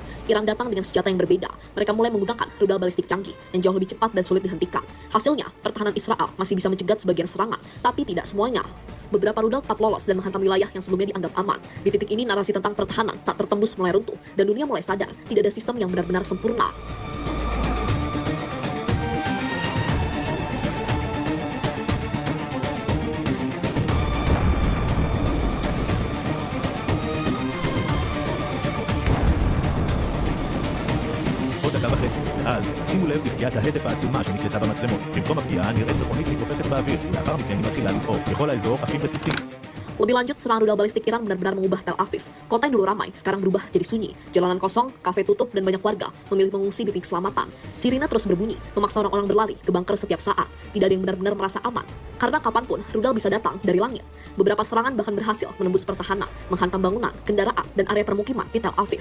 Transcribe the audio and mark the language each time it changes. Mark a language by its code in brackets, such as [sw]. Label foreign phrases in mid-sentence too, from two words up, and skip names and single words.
[id] Iran datang dengan senjata yang berbeda. Mereka mulai menggunakan rudal balistik canggih yang jauh lebih cepat dan sulit dihentikan. Hasilnya, pertahanan Israel masih bisa mencegat sebagian serangan, tapi tidak semuanya. Beberapa rudal tetap lolos dan menghantam wilayah yang sebelumnya dianggap aman. Di titik ini narasi tentang pertahanan tak tertembus mulai runtuh, dan dunia mulai sadar tidak ada sistem yang benar-benar sempurna. [he] עוד דקה וחצי, ואז שימו לב לפגיעת ההדף העצומה שנקלטה במצלמות. במקום הפגיעה נראית מכונית מתעופפת באוויר, ולאחר מכן היא מתחילה לבעור. בכל האזור עפים רסיסים. [id] Lebih lanjut, serangan rudal balistik Iran benar-benar mengubah Tel Aviv. Kota yang dulu ramai, sekarang berubah jadi sunyi. Jalanan kosong, kafe tutup, dan banyak warga memilih mengungsi demi keselamatan. Sirine terus berbunyi, memaksa orang-orang berlari ke bunker setiap saat. Tidak ada yang benar-benar merasa aman. Karena kapanpun, rudal bisa datang dari langit. Beberapa serangan bahkan berhasil menembus pertahanan, menghantam bangunan, kendaraan, dan area permukiman di Tel Aviv.